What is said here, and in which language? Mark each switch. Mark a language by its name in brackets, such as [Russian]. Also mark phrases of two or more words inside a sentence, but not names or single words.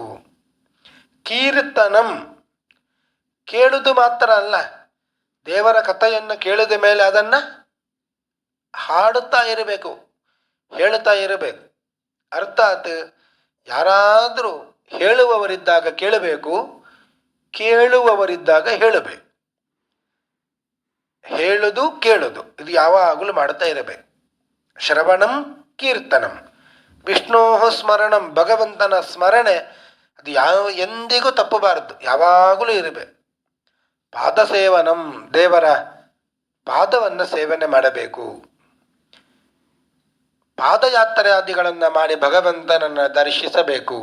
[Kannada] ಕೀರ್ತನಂ, ಕೇಳುವುದು ಮಾತ್ರ ಅಲ್ಲ, ದೇವರ ಕಥೆಯನ್ನು ಕೇಳಿದ ಮೇಲೆ ಅದನ್ನ ಹಾಡುತ್ತಾ ಇರಬೇಕು, ಹೇಳುತ್ತಾ ಇರಬೇಕು. ಅರ್ಥಾತ್ ಯಾರಾದರೂ ಹೇಳುವವರಿದ್ದಾಗ ಕೇಳಬೇಕು, ಕೇಳುವವರಿದ್ದಾಗ ಹೇಳಬೇಕು. ಹೇಳುದು ಕೇಳುದು ಇದು ಯಾವಾಗಲೂ ಮಾಡ್ತಾ ಇರಬೇಕು. [Sanskrit] ಶ್ರವಣಂ ಕೀರ್ತನಂ ವಿಷ್ಣೋ ಸ್ಮರಣಂ, [Kannada] ಭಗವಂತನ ಸ್ಮರಣೆ ಅದು ಎಂದಿಗೂ ತಪ್ಪಬಾರದು, ಯಾವಾಗಲೂ ಇರಬೇಕು. ಪಾದಸೇವನಂ, ದೇವರ ಪಾದವನ್ನು ಸೇವನೆ ಮಾಡಬೇಕು. ಪಾದಯಾತ್ರೆ ಆದಿಗಳನ್ನು ಮಾಡಿ ಭಗವಂತನನ್ನು ದರ್ಶಿಸಬೇಕು.